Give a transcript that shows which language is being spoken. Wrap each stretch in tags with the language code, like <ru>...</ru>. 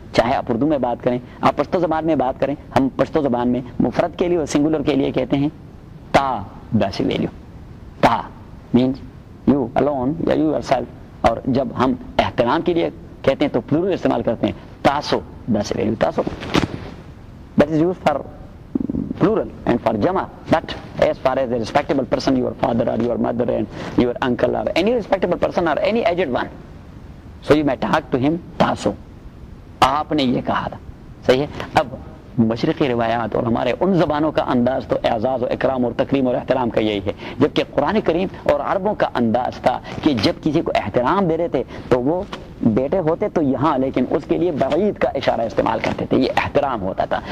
<ur>چاہے آپ اردو میں بات کریں آپ پشتو زبان میں بات کریں, ہم پشتو زبان میں مفرد کے لیے اور سنگولر کے لیے کہتے ہیں</ur> <ps>تا داسی ویلیو</ps> <en>تا means you alone یا you yourself,</en> <ur>اور جب ہم احترام کے لیے کہتے ہیں تو پلورل استعمال کرتے ہیں</ur> <ps>تاسو داسی ویلیو تاسو</ps> <en>That is use for plural and for jama. But as far as a respectable person, your father or your mother and your uncle or any respectable person or any aged one, so you may talk to him taso,</en> <ur>aap ne ye kaha tha. Sahi hai. Ab مشرقی روایات اور ہمارے ان زبانوں کا انداز تو اعزاز و اکرام اور تکریم اور احترام کا یہی ہے, جبکہ قرآن کریم اور عربوں کا انداز تھا کہ جب کسی کو احترام دے رہے تھے تو وہ بیٹے ہوتے تو یہاں, لیکن اس کے لیے بعید کا اشارہ استعمال کرتے تھے, یہ احترام ہوتا تھا.</ur>